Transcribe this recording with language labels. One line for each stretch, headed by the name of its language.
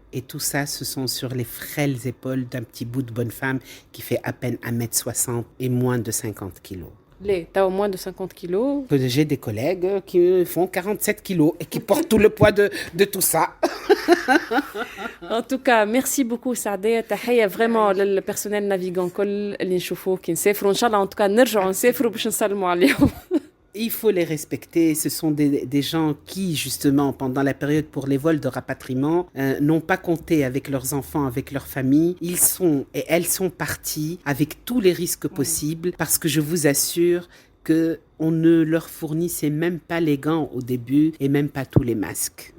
French: Et tout ça, ce sont sur les frêles épaules d'un petit bout de bonne femme qui fait à peine 1m60 et moins de 50 kilos. T'as au moins de 50 kilos. J'ai des collègues qui font 47 kilos et qui portent tout le poids de tout ça. En tout cas, merci beaucoup Saadaya.
Arabic: تحية
French: vraiment le personnel navigant
Arabic: كل اللي نشوفوه كي نسافروا إن شاء الله.
French: En tout cas
Arabic: نرجعوا نسافروا باش نسلموا عليهم.
French: Il faut les respecter. Ce sont des gens qui, justement, pendant la période pour les vols de rapatriement, n'ont pas compté avec leurs enfants, avec leur famille. Ils sont et elles sont partis avec tous les risques possibles parce que je vous assure que on ne leur fournissait même pas les gants au début et même pas tous les masques.